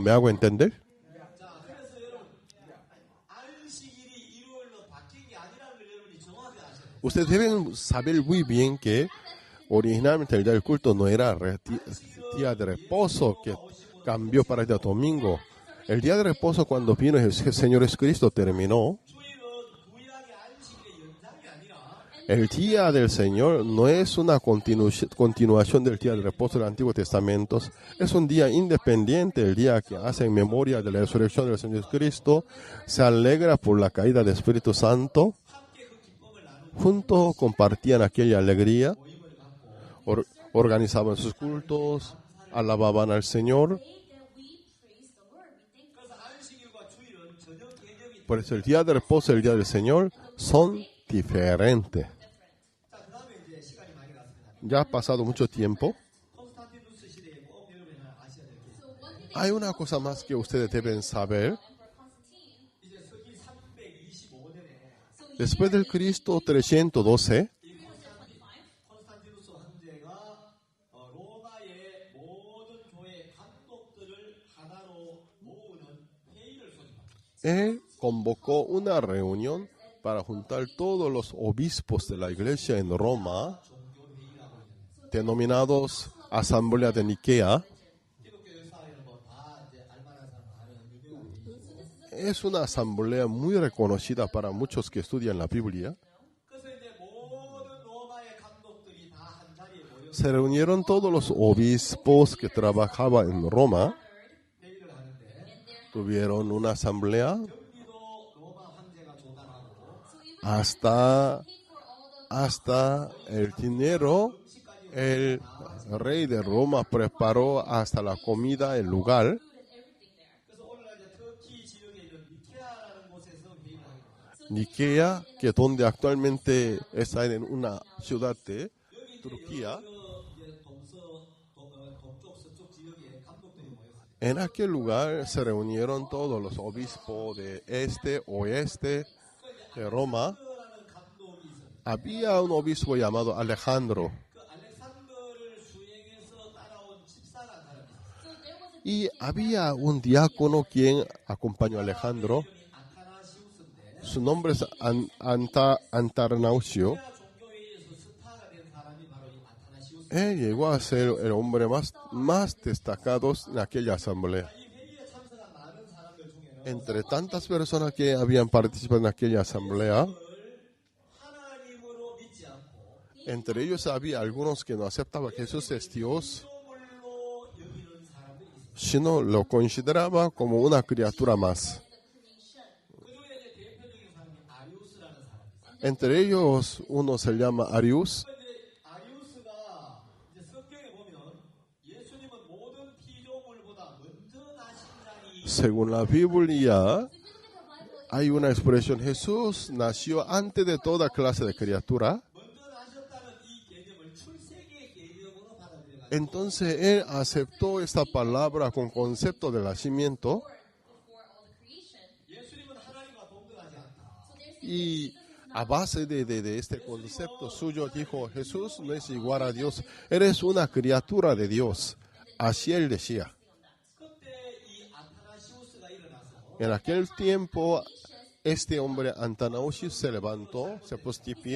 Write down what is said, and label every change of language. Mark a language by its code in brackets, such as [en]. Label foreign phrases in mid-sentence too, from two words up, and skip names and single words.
[es] ¿Me hago entender? [ko] 그래서 여러분 안식일이 일요일로 바뀐 게 아니라는 걸 여러분이 정확히 아셔야 돼요. [es] Ustedes deben saber muy bien que originalmente el día del culto no era día de reposo, que cambió para el día domingo. El día de reposo cuando vino el Señor Jesucristo terminó. [ko] 주일은 구약의 안식일의 연장이 아니라 [es] El día del Señor no es una continuación del día de reposo del Antiguo Testamento. Es un día independiente, el día que hace en memoria de la resurrección del Señor Jesucristo. Se alegra por la caída del Espíritu Santo. Juntos compartían aquella alegría. Organizaban sus cultos. Alababan al Señor. [en] That we praise the Lord. We thank [ko] 그래서 안식일과 주일은 전혀 개념이 [es] Por eso el día de reposo y el día del Señor son diferentes. [ko] 자, 그다음에 이제 시간이 많이 갔습니다. [es] Ya ha pasado mucho tiempo. [ko] 콘스탄티누스 시대에 꼭 여러분이 아셔야 될 게 있어요. [es] Hay una cosa más que ustedes deben saber. [en] Emperor Constantine. [ko] 이제 서기 325년에 [es] Después del Cristo 312, [ko] 콘스탄티누스 황제가 로마의 모든 교회 감독들을 하나로 모으는 회의를 소집합니다. [es] él convocó una reunión para juntar todos los obispos de la iglesia en Roma, denominados Asamblea de Niquea. [ko] 기독교 역사에는 뭐다 이제 알만한 사람 아는 유명한 회의죠. [es] Es una asamblea muy reconocida para muchos que estudian la Biblia. [ko] 그래서 이제 모든 로마의 감독들이 다 한 자리에 모여서 [es] Se reunieron todos los obispos que trabajaban en Roma, [ko] 회의를 하는데 [es] tuvieron una asamblea [ko] 경비도 로마 황제가 조달하고 [es] hasta el dinero. El rey de Roma preparó hasta la comida, el lugar. [ko] 그래서 오늘날 이제 터키 지역에 있는 니케아라는 곳에서 회의를 하고 [es] Niquea, que donde actualmente está en una ciudad de Turquía. [ko] 이제 동쪽 서쪽 지역에 감독들이 모였어요. [es] En aquel lugar se reunieron todos los obispos de este, oeste de Roma. [ko] 라는 감독이 있어요. [es] Había un obispo llamado Alejandro [ko] 그 알렉산더를 수행해서 따라온 집사라는 사람이 있어요. [es] y había un diácono quien acompañó a Alejandro. [ko] 이름이 아타나시우스인데 [es] Su nombre es Antarnausio. [ko] 종교회의에서 스타가 된 사람이 바로 이 아타나시우스. [es] Él llegó a ser el hombre más destacado en aquella asamblea. [ko] 이 회의에 참석한 많은 사람들 중에는 [es] Entre tantas personas que habían participado en aquella asamblea, [ko] 하나님으로 믿지 않고 [es] entre ellos había algunos que no aceptaban que Jesús es Dios, [ko] 피조물로 여기는 사람들이 있어요. [es] sino lo consideraba como una criatura más. [ko] 그중에 이제 대표적인 사람이 아리우스라는 사람이 있어요. [es] Entre ellos uno se llama Arius. [ko] 근데 아리우스가 이제 성경에 보면 예수님은 모든 피조물보다 먼저 나신 자니 [es] Según la Biblia, hay una expresión, Jesús nació antes de toda clase de criatura. [ko] 먼저 나셨다는 이 개념을 출세기의 개념으로 받아들여가지고 [es] Entonces él aceptó esta palabra con concepto de nacimiento [en] Before all the creation. [ko] 예수님은 하나님과 동등하지 않다. [es] y a base de este concepto suyo dijo, Jesús no es igual a Dios, eres una criatura de Dios. Así él decía. [ko] 그때 이 아타나시우스가 일어나서 [es] En aquel tiempo, este hombre Antanausius se levantó, se puso de pie.